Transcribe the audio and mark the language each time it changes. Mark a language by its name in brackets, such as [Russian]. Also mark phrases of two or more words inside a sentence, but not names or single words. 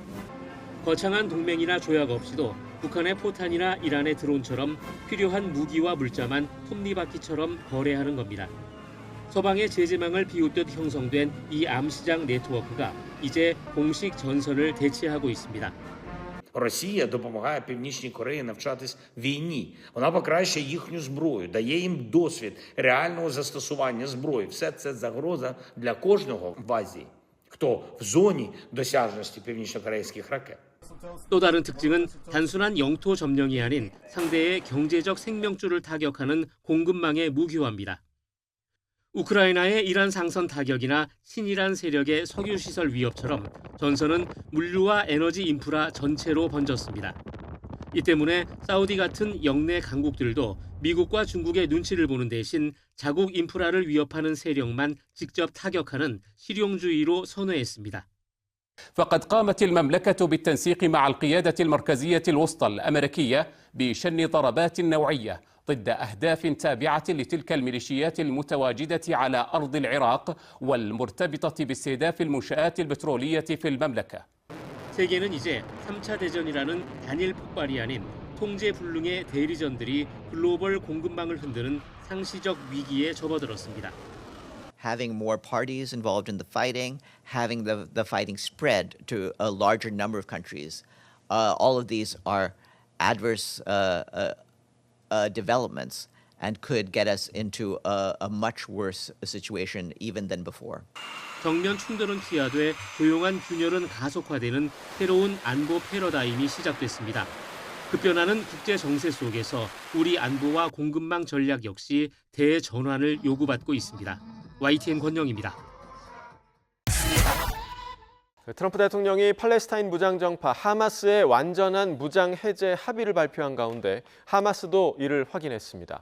[Korean] 거창한 동맹이나 조약 없이도 북한의 포탄이나 이란의 드론처럼 필요한 무기와 물자만 톱니바퀴처럼 거래하는 겁니다. 서방의 제재망을 비웃듯 형성된 이 암시장 네트워크가 이제 공식 전선을 대체하고 있습니다. [Ukrainian] Росія допомагає Північній Кореї навчатись війні. Вона покращує їхню зброю, дає їм досвід реального застосування зброї. Все це загроза для кожного в Азії, хто в зоні досяжності північнокорейських ракет. [Korean] 또 다른 특징은 단순한 영토 점령이 아닌 상대의 경제적 생명줄을 타격하는 공급망의 무기화입니다. 우크라이나의 이란 상선 타격이나 친이란 세력의 석유시설 위협처럼 전선은 물류와 에너지 인프라 전체로 번졌습니다. 이 때문에 사우디 같은 영내 강국들도 미국과 중국의 눈치를 보는 대신 자국 인프라를 위협하는 세력만 직접 타격하는 실용주의로 선회했습니다. [Arabic] فقد قامت المملكة بالتنسيق مع القيادة المركزية الوسطى الأمريكية بشن ضربات نوعية ضد أهداف تابعة لتلك الميليشيات المتواجدة على أرض العراق والمرتبطة باستهداف المنشآت البترولية في المملكة. [Korean] 세계는 이제 3차 대전이라는 단일 폭발이 아닌 통제불능의 대리전들이 글로벌 공급망을 흔드는 상시적 위기에 접어들었습니다. [English] Having more parties involved in the fighting, having the fighting spread to a larger number of countries, all of these are adverse developments and could get us into a much worse situation even than before. [Korean] 정면 충돌은 피하되 조용한 균열은 가속화되는 새로운 안보 패러다임이 시작됐습니다. 급변하는 국제 정세 속에서 우리 안보와 공급망 전략 역시 대전환을 요구받고 있습니다. YTN 권영입니다. 트럼프 대통령이 팔레스타인 무장정파 하마스의 완전한 무장 해제 합의를 발표한 가운데 하마스도 이를 확인했습니다.